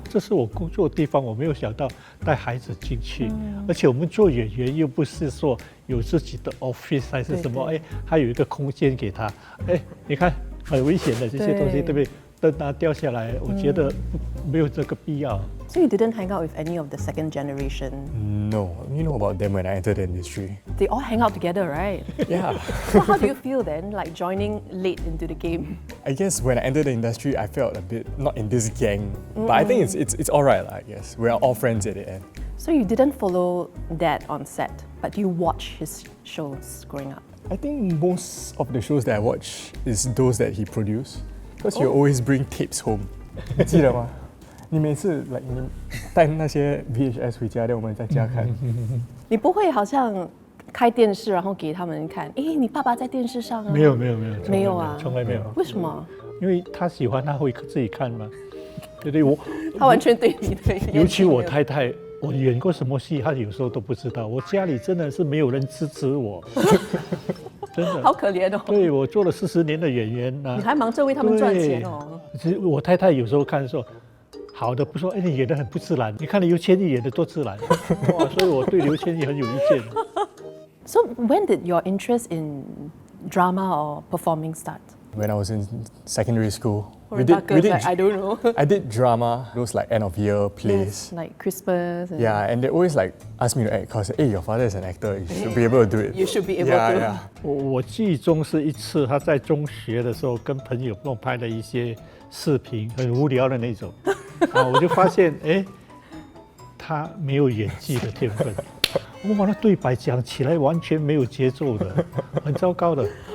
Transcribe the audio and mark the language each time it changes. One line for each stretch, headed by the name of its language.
Chinese: 这是我工作的地方，我没有想到带孩子进去，而且我们做演员又不是说有自己的 office 还是什么，还有一个空间给他，你看很危险的这些东西，对不对？灯掉下来，我觉得没有这个必要。
English: So you didn't hang out with any of the second generation? No, you know about them when I entered the industry. They all hang out together, right? Yeah. So how do you feel then, like joining late into the game? I guess when I entered the industry, I felt a bit not in this gang, but I think it's all right, I guess. We are all friends at the end. So you didn't follow Dad on set, but you watch his shows growing up. I think most of the shows that I watch is those that he produced. Because you always bring tapes home.
Chinese: 你记得吗？你每次 like 你带那些 VHS 回家，然后我们在家看。你不会好像开电视然后给他们看，诶，你爸爸在电视上啊？没有，没有啊，从来没有。为什么？因为他喜欢，他会自己看嘛。对对，他完全对你的。尤其我太太，我演过什么戏，她有时候都不知道。我家里真的是没有人支持我，真的。好可怜哦。对，我做了40年的演员啊。你还忙着为他们赚钱哦。其实我太太有时候看说，好的不说，哎，你演得很不自然。你看刘千毅演得多自然，哇！所以我对刘千毅很有意见。
English: So when did your interest in drama or performing start? When I was in secondary school, I don't know. I did drama, those like end of year plays. Yes, like Christmas. And Yeah, and they always like ask me to act because hey, your father is an actor, you should be able to do it. You should be able yeah, to.
Chinese: 我记忆中是一次他在中学的时候跟朋友弄拍了一些视频，很无聊的那种，我就发现哎，他没有演技的天分。哇，那对白讲起来完全没有节奏的，很糟糕的。